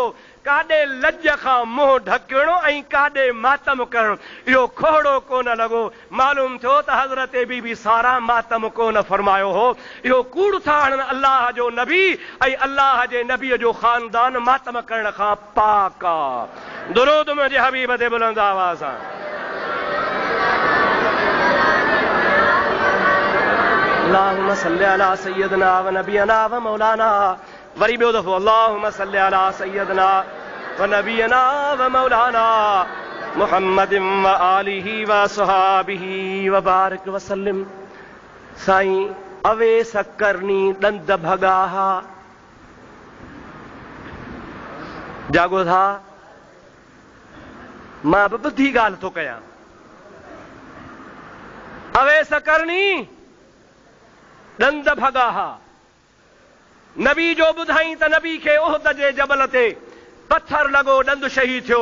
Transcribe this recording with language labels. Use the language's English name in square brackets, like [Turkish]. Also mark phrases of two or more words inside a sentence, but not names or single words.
[Sindhi] काॾे लज खां मुंहुं ढकिणो ऐं काॾे मातम करणो, इहो खोड़ो कोन लॻो। मालूम थियो त हज़रत बीबी सारा मातम कोन फरमायो हो। इहो कूड़ था हणनि अल्लाह जो नबी ऐं अल्लाह जे नबीअ जो ख़ानदान मातम करण खां पाक आ। दुरूद मुंहिंजे हबीब ते बुलंद आवाज़ सां। [Arabic] اللهم صل على سيدنا ونبينا ومولانا, [Sindhi] वरी ॿियो दफ़ो [Arabic] اللهم صل على سيدنا ونبينا ومولانا محمد وآله وصحبه وبارك وسلم. [Sindhi] साईं अवेस करनी ॾंद भॻा, जागो था, मां बि ॿुधी ॻाल्हि थो कयां। अवेस करनी ॾंद भॻा, नबी जो ॿुधाई त नबी खे उहद जे जबल ते पत्थर लॻो, ॾंद शहीद थियो।